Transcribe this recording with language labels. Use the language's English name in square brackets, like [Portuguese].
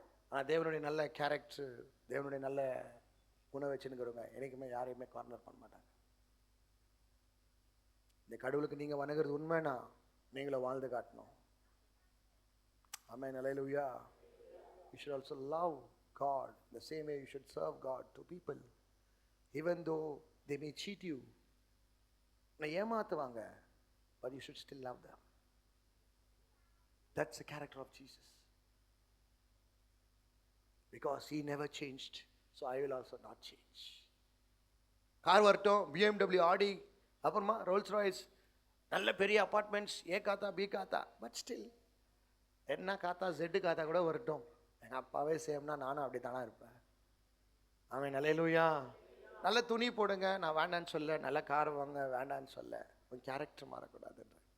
[Tamil] ஆனால் தேவனுடைய நல்ல கேரக்டர், தேவனுடைய நல்ல குணம் வச்சுன்னுக்கிறவங்க என்றைக்குமே யாரையுமே கார்னர் பண்ண மாட்டாங்க. இந்த கடவுளுக்கு நீங்கள் வணங்குறது உண்மைனா நீங்களும் வாழ்ந்து காட்டணும். [English] Amen. Hallelujah. You should also love God the same way you should serve God to people, even though they may cheat you. [Tamil] உன்னை ஏமாத்துவாங்க, [English] but you should still love them. That's the character of Jesus. Because he never changed, so I will also not change. [Tamil] Car வரட்டும், BMW, ஆடி, அப்புறமா Rolls Royce, நல்ல பெரிய apartments, A Katha B Katha, but still என்ன காத்தா jet காத்தா கூட வரட்டும், எங்கள் அப்பாவே சேம்னா நானும் அப்படி தானே இருப்பேன். அவன் அல்லேலூயா. நல்ல துணி போடுங்க, நான் வேண்டான்னு சொல்ல, நல்ல கார் வாங்க வேண்டான்னு சொல்ல, உன் கேரக்டர் மாறக்கூடாதுன்ற.